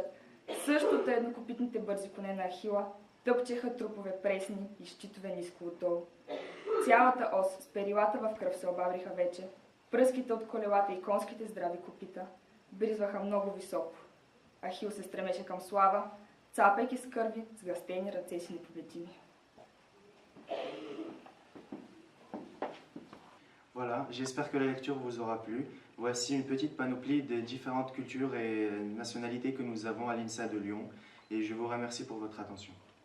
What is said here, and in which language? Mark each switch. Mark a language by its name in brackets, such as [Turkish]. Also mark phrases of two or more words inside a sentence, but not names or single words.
[Bulgarian] Същото еднокопитните бързи коне на Ахила тъпчеха трупове пресни и щитове ниско отдолу. Цялата ос с перилата в кръв се обавриха вече. Пръските от колелата и конските здрави копита бризваха много високо. Ахил се стремеше към слава, цапайки с кърви с гъстени ръце си непобедими. [French] Voilà, j'espère que la lecture vous aura plu. Voici une petite panoplie des différentes cultures et nationalités que nous avons à l'INSA de Lyon et je vous remercie pour votre attention.